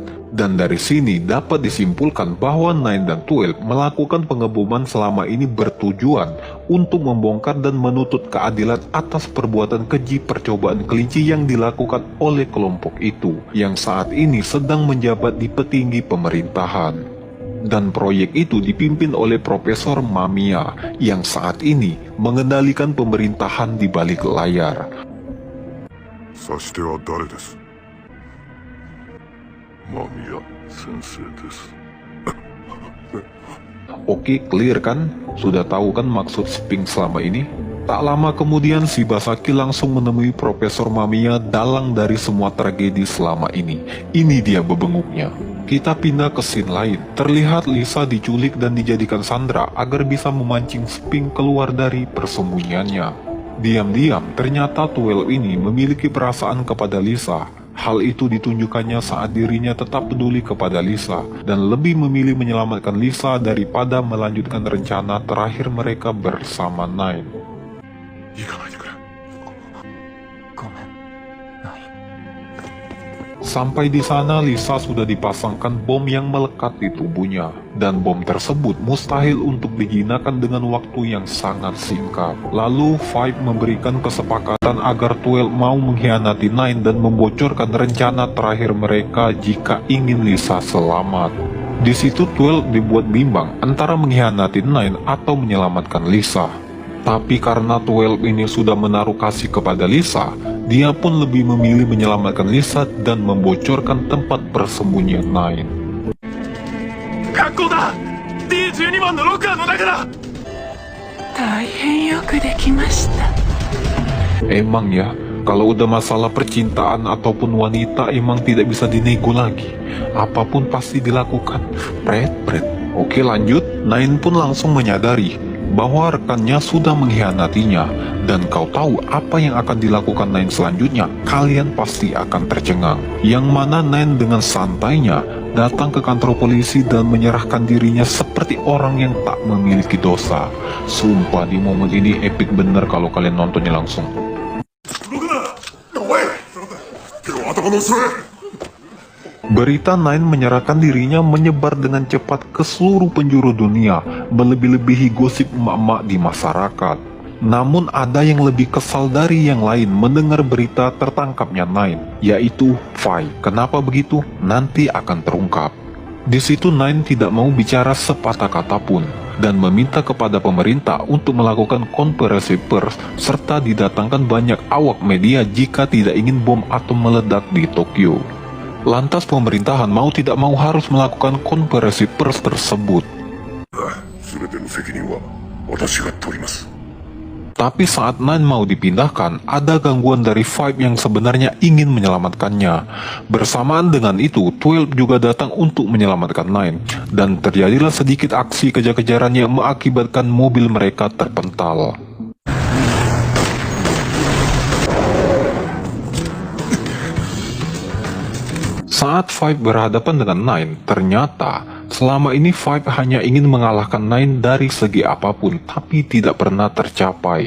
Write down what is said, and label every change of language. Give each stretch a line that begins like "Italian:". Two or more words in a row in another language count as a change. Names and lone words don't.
Indonesian: Dan dari sini dapat disimpulkan bahwa Nine dan 12 melakukan pengeboman selama ini bertujuan untuk membongkar dan menuntut keadilan atas perbuatan keji percobaan kelinci yang dilakukan oleh kelompok itu, yang saat ini sedang menjabat di petinggi pemerintahan. Dan proyek itu dipimpin oleh Profesor Mamiya yang saat ini mengendalikan pemerintahan di balik layar.
Japanese: 指し手は誰です？間宮先生です。
Indonesian: Oke, clear kan? Sudah tahu kan maksud Sphinx selama ini? Tak lama kemudian Shibasaki langsung menemui Profesor Mamiya dalang dari semua tragedi selama ini. Ini dia bebenguknya. Kita pindah ke scene lain. Terlihat Lisa diculik dan dijadikan sandera agar bisa memancing Sphinx keluar dari persembunyiannya. Diam-diam, ternyata 12 ini memiliki perasaan kepada Lisa. Hal itu ditunjukkannya saat dirinya tetap peduli kepada Lisa dan lebih memilih menyelamatkan Lisa daripada melanjutkan rencana terakhir mereka bersama Nine.
Japanese: 行かないでくれ。ごめん、ナイン。
Indonesian: Sampai di sana Lisa sudah dipasangkan bom yang melekat di tubuhnya. Dan bom tersebut mustahil untuk dijinakan dengan waktu yang sangat singkat. Lalu Five memberikan kesepakatan agar 12 mau mengkhianati Nine dan membocorkan rencana terakhir mereka jika ingin Lisa selamat. Di situ 12 dibuat bimbang antara mengkhianati Nine atau menyelamatkan Lisa. Tapi karena 12 ini sudah menaruh kasih kepada Lisa, dia pun lebih memilih menyelamatkan Lisa dan membocorkan tempat persembunyian Nine.
Japanese: 学校だ D12 番のロッカーの中だ。大変よくできました。
Indonesian: Emang ya, kalau udah masalah percintaan ataupun wanita emang tidak bisa dinego lagi. Apapun pasti dilakukan. Pret. Oke lanjut, Nine pun langsung menyadari bahwa rekannya sudah mengkhianatinya. Dan kau tahu apa yang akan dilakukan Nine selanjutnya? Kalian pasti akan tercengang. Yang mana Nine dengan santainya datang ke kantor polisi dan menyerahkan dirinya seperti orang yang tak memiliki dosa. Sumpah di momen ini epic bener kalau kalian nontonnya langsung.
Japanese: 動くな。おい。手を頭の後ろへ。
Indonesian: Berita Nine menyerahkan dirinya menyebar dengan cepat ke seluruh penjuru dunia, melebih-lebihi gosip emak-emak di masyarakat. Namun ada yang lebih kesal dari yang lain mendengar berita tertangkapnya Nine, yaitu Five. Kenapa begitu? Nanti akan terungkap. Di situ Nine tidak mau bicara sepatah kata pun dan meminta kepada pemerintah untuk melakukan konferensi pers serta didatangkan banyak awak media jika tidak ingin bom atom meledak di Tokyo. Lantas pemerintahan mau tidak mau harus melakukan konferensi pers tersebut.
Japanese: 全ての責任は私が取ります。
Indonesian: Tapi saat Nine mau dipindahkan, ada gangguan dari Five yang sebenarnya ingin menyelamatkannya. Bersamaan dengan itu, 12 juga datang untuk menyelamatkan Nine, dan terjadilah sedikit aksi kejar-kejaran yang mengakibatkan mobil mereka terpental. Saat Five berhadapan dengan Nine, ternyata selama ini Five hanya ingin mengalahkan Nine dari segi apapun, tapi tidak pernah tercapai.